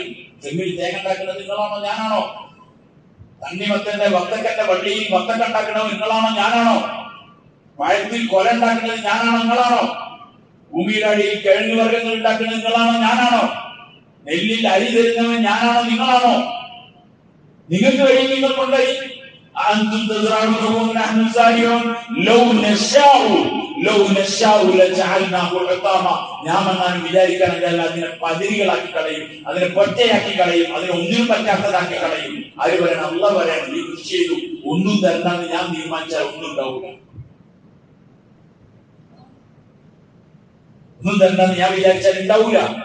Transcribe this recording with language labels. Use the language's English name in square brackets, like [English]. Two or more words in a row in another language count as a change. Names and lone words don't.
[Malayalam] ചെമ്മിൽ തേങ്ങ ഉണ്ടാക്കുന്നത് നിങ്ങളാണോ ഞാനാണോ? തണ്ണിമത്തന്റെ വത്തക്കന്റെ വള്ളിയിൽ വത്തക്ക ഉണ്ടാക്കുന്നത് നിങ്ങളാണോ ഞാനാണോ? പഴത്തിൽ കൊല ഉണ്ടാക്കുന്നത് ഞാനാണോ നിങ്ങളാണോ? ഭൂമിയുടെ അടിയിൽ കിഴങ്ങ് വർഗ്ഗങ്ങൾ ഉണ്ടാക്കുന്നത് നിങ്ങളാണോ ഞാനാണോ? നെല്ലിൽ അരി തരുന്നവൻ ഞാനാണോ നിങ്ങളാണോ? നിങ്ങൾക്ക് വഴി നിങ്ങൾ കൊണ്ടുപോയി [Arabic] أنتم تزرعونه ونحن زارعون لو نشاء لجعلناه حطاما. [Malayalam] ഞാമെന്നാണ് വിചാരിക്കുകയാണെങ്കിൽ അതിനെ പതിരുകളാക്കി കളയും, അതിനെ പൊറ്റയാക്കി കളയും, അതിനെ ഒന്നിനും പറ്റാത്തതാക്കി കളയും. ആര് പറയണം? അല്ലാഹു പറയണം. ഈ കൃഷി ചെയ്തു ഒന്നും തരണമെന്ന് ഞാൻ തീരുമാനിച്ചാൽ ഒന്നും ഉണ്ടാവില്ല. ഒന്നും തരണമെന്ന് ഞാൻ വിചാരിച്ചാൽ ഉണ്ടാവില്ല.